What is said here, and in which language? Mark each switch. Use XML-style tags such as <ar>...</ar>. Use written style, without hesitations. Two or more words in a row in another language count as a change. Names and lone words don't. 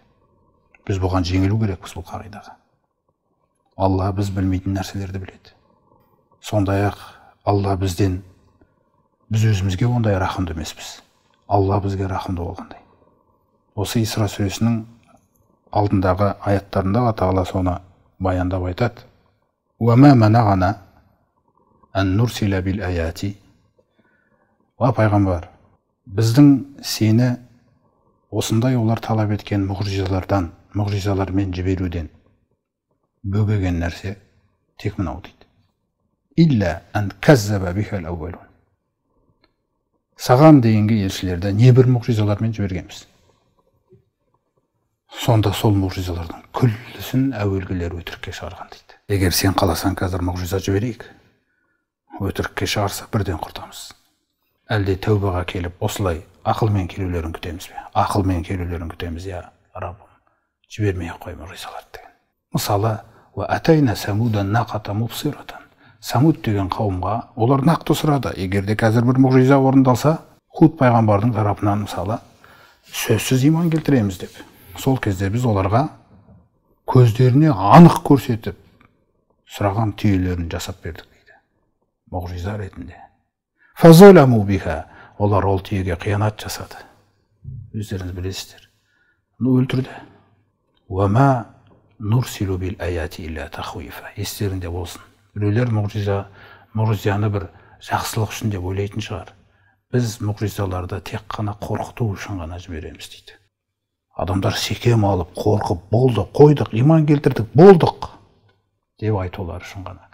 <kk>Біз бұған жеңілу керекпіз бұл қағидаға. Алла біз білмейтін нәрселерді біледі. Сондай-ақ Алла бізден, біз өзімізге ондай рахымды емеспіз. Алла бізге рахымды болғандай. Осы Исра сүресінің алдындағы аяттарында Алла Тағала соны баяндап айтады.</kk> <ar>وَمَا مَنَعَنَا أَن نُرْسِلَ بِالْآيَاتِ.</ar> <kk>Пайғамбар, біздің сені осындай олар талап еткен мұғжизалармен жіберуден бөгеген нәрсе тек мынау дейді.</kk> <ar>إِلَّا أَن كَذَّبَ بِهَا الْأَوَّلُونَ.</ar> <kk>Саған дейінгі елшілерді не бір мұғжизалармен жібергенбіз. Сонда сол мұғжизалардың күллісін әуелгілер өтірікке шығарған дейді. Егер сен қаласаң қазір мұғжиза жіберейік, өтірікке шығарса бірден құртамыз. Әлде тәубаға келіп осылай ақылмен келулерін күтеміз бе? Ақылмен келулерін күтеміз, я Раббым, жібермей қой мұғжизаларды деген. Мысалы,</kk> <ar>وَأَتَيْنَا سَمُودًا نَاقَةً مُبْصِرَةً.</ar> <kk>Самуд деген қауымға олар нақты сұрады. Егерде қазір бір мұғжиза орындалса, Худ пайғамбардың тарапынан мысалы сөзсіз иман келтіреміз деп. Сол кезде біз оларға көздеріне анық көрсетіп сұраған түйелерін жасап бердік дейді. Мұғжиза ретінде.</kk> <ar>فَظَلَمُوا بِهَا.</ar> <kk>Олар ол түйеге қиянат жасады. Өздеріңіз білесіздер. Оны өлтірді.</kk> <ar>وَمَا نُرْسِلُ بِالْآيَاتِ إِلَّا تَخْوِيفًا.</ar> <kk>Естерінде болсын. Біреулер мұғжизаны бір жақсылық үшін деп ойлайтын шығар. Біз мұғжизаларды тек қана қорқыту үшін ғана жібереміз дейді. Адамдар секем алып, қорқып, болдық, қойдық, иман келтірдік, болдық деп айтулар үшін ғана.</kk>